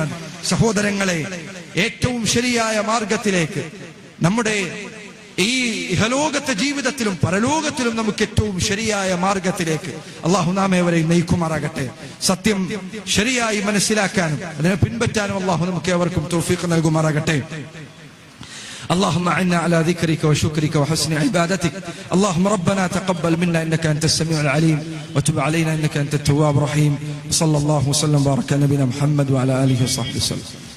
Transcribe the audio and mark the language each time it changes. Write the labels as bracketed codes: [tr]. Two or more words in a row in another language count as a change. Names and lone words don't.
[ml] സഹോദരങ്ങളെ, ഏറ്റവും ശരിയായ മാർഗത്തിലേക്ക്, നമ്മുടെ ഈ ഇഹലോകത്തെ ജീവിതത്തിലും പരലോകത്തിലും നമുക്ക് ഏറ്റവും ശരിയായ മാർഗത്തിലേക്ക് അള്ളാഹു നാം ഏവരെയും നയിക്കുമാറാകട്ടെ. സത്യം ശരിയായി മനസ്സിലാക്കാനും അതിനെ പിൻപറ്റാനും അള്ളാഹു നമുക്ക് ഏവർക്കും തൗഫീഖ് നൽകുമാറാകട്ടെ. [ar] اللهم أعنا على ذكرك وشكرك وحسن عبادتك. اللهم ربنا تقبل منا إنك أنت السميع العليم وتب علينا إنك أنت التواب الرحيم. صلى الله وسلم وبارك على نبينا محمد وعلى آله وصحبه وسلم.